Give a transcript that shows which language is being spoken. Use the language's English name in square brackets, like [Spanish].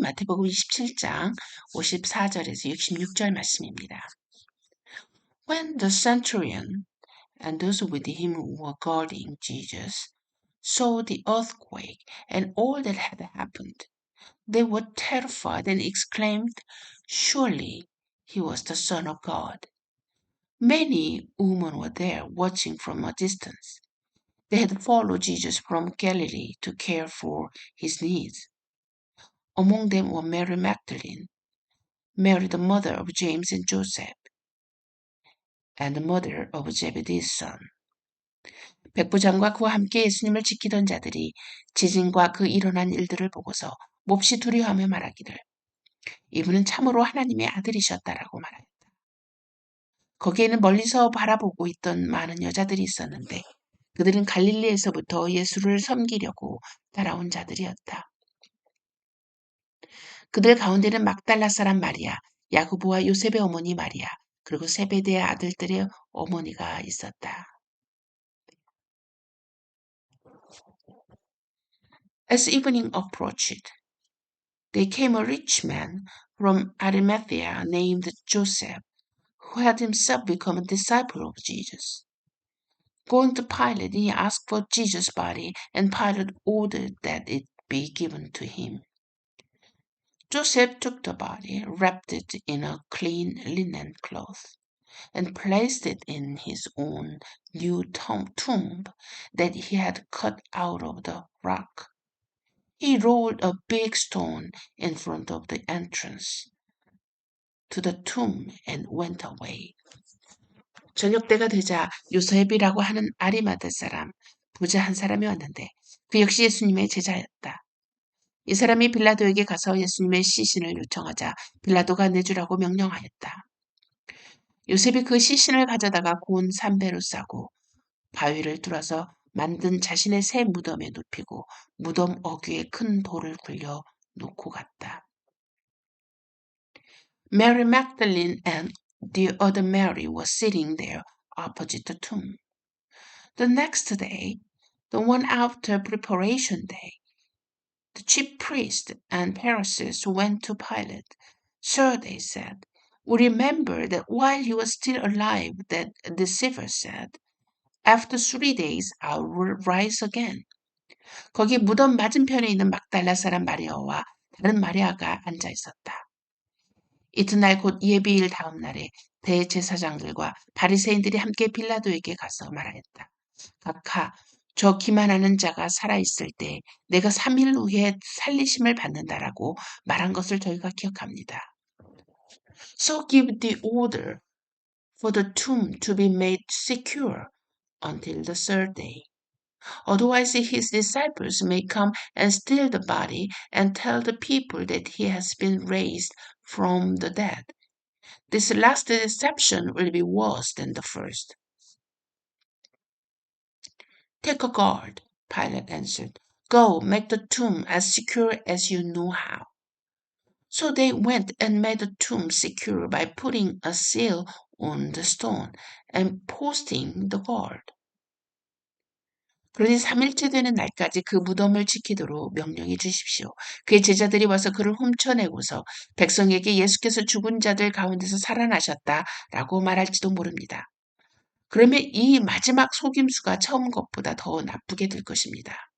[Korean] 마태복음 27장 54절에서 66절 말씀입니다. [English] When the centurion and those with him who were guarding Jesus saw the earthquake and all that had happened, they were terrified and exclaimed, "Surely he was the Son of God." Many women were there watching from a distance. They had followed Jesus from Galilee to care for his needs. Among them were Mary Magdalene, Mary the mother of James and Joseph, and the mother of Zebedee's son. [Korean] 백부장과 그와 함께 예수님을 지키던 자들이 지진과 그 일어난 일들을 보고서 몹시 두려워하며 말하기를 이분은 참으로 하나님의 아들이셨다라고 말하였다. 거기에는 멀리서 바라보고 있던 많은 여자들이 있었는데 그들은 갈릴리에서부터 예수를 섬기려고 따라온 자들이었다. 그들 가운데는 막달라 사람 마리아, 야고보와 요셉의 어머니 마리아, 그리고 세베대의 아들들의 어머니가 있었다. [English] As evening approached, there came a rich man from Arimathea named Joseph, who had himself become a disciple of Jesus. Going to Pilate, he asked for Jesus' body, and Pilate ordered that it be given to him. Joseph took the body, wrapped it in a clean linen cloth, and placed it in his own new tomb that he had cut out of the rock. He rolled a big stone in front of the entrance to the tomb and went away. [Korean] 저녁 때가 되자 요셉이라고 하는 아리마대 사람, 부자 한 사람이 왔는데 그 역시 예수님의 제자였다. 이 사람이 빌라도에게 가서 예수님의 시신을 요청하자 빌라도가 내주라고 명령하였다. 요셉이 그 시신을 가져다가 고운 삼배로 싸고 바위를 뚫어서 만든 자신의 새 무덤에 눕히고 무덤 어귀에 큰 돌을 굴려 놓고 갔다. [English] Mary Magdalene and the other Mary were sitting there opposite the tomb. The next day, the one after preparation day, the chief priests and Pharisees went to Pilate. "Sir," they said, "we remember that while he was still alive, that deceiver said, 'After 3 days I will rise again.'" [Korean] 거기 무덤 맞은편에 있는 막달라 사람 마리아와 다른 마리아가 앉아 있었다. 이튿날 곧 예비일 다음 날에 대제사장들과 바리새인들이 함께 빌라도에게 가서 말하였다. 각하, 저 기만하는 자가 살아있을 때 내가 3일 후에 살리심을 받는다라고 말한 것을 저희가 기억합니다. [English] So give the order for the tomb to be made secure until the third day. Otherwise his disciples may come and steal the body and tell the people that he has been raised from the dead. This last deception will be worse than the first. Take a guard, Pilate answered. Go, make the tomb as secure as you know how. So they went and made the tomb secure by putting a seal on the stone and posting the guard. [Korean] 그러니 3일째 되는 날까지 그 무덤을 지키도록 명령해 주십시오. 그의 제자들이 와서 그를 훔쳐내고서 백성에게 예수께서 죽은 자들 가운데서 살아나셨다라고 말할지도 모릅니다. 그러면 이 마지막 속임수가 처음 것보다 더 나쁘게 될 것입니다.